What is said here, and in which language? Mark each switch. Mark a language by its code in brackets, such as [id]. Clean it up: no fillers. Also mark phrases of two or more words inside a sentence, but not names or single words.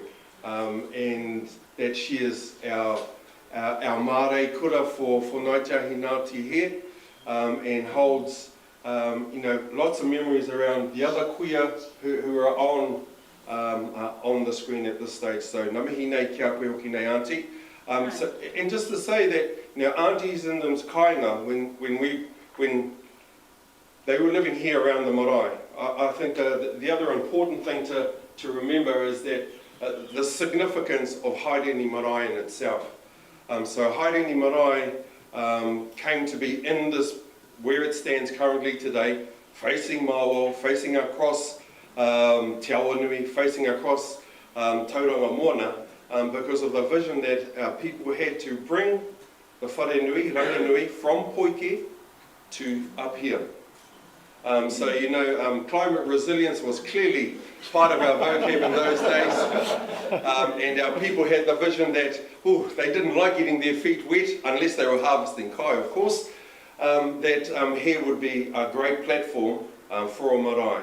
[en] And that she is our mare kura for Ngāi Tahi Ngā Tihi, and holds lots of memories around the other kuia who are on the screen at this stage. [mi] So ngā mihi nei kia koe hoki nei Auntie. [en] So, and just to say that aunties in them's kāinga, when they were living here around the marae, I think the other important thing to remember is that the significance of Haireni Marae in itself. So Haireni Marae came to be in this, where it stands currently today, facing Māua, facing across Te Awanui, facing across Tauranga Moana, because of the vision that people had to bring the wharenui, ranginui, from Poike to up here. So, climate resilience was clearly part of our vocab in those days. And our people had the vision that, they didn't like getting their feet wet, unless they were harvesting kai, of course, that here would be a great platform for a marae.